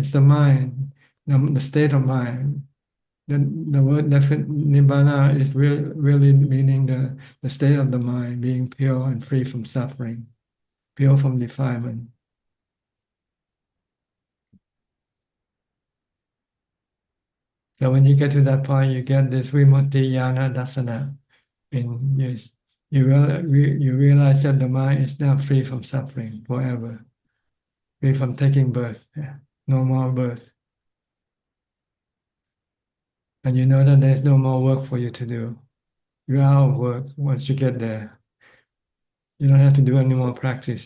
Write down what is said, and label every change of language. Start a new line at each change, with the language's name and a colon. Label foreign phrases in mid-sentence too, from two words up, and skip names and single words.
English: It's the mind, the state of mind. The word Nibbana is really meaning the state of the mind, being pure and free from suffering, pure from defilement. So when you get to that point, you get this
Pali: vimutti yana dasana.
English: And you realize that the mind is now free from suffering forever, free from taking birth, no more birth. And you know that there's no more work for you to do. You're out of work once you get there. You don't have to do any more practice.